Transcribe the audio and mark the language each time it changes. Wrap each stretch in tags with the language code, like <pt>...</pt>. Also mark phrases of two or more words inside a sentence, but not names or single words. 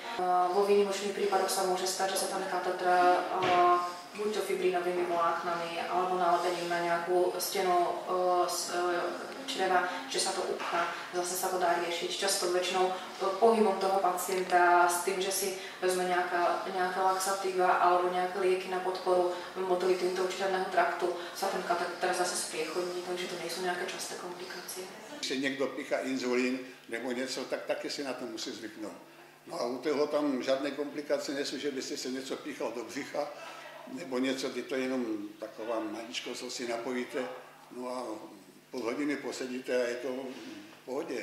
<sk>Vo výnimočných prípadoch sa môže stať, že sa ten kateter buď to fibrinovými vláknami alebo nalepením na nejakú stenu čreva, že sa to upchá, zase sa to dá riešiť. Často väčšinou pohybom toho pacienta s tým, že si vezme nejaká laxatíva alebo nejaké lieky na podporu motility toho črevného traktu, sa ten kateter zase spriechodní, takže to nie sú nejaké časté komplikácie.</sk> <cs>Když někdo píchá inzulín nebo něco, tak taky si na to musí zvyknout. No a u toho tam žádné komplikace nejsou, že byste se něco píchal do břicha, nebo něco, kdy to je jenom taková maličko, co si napojíte, no a půl hodiny posedíte a je to v pohodě.</cs>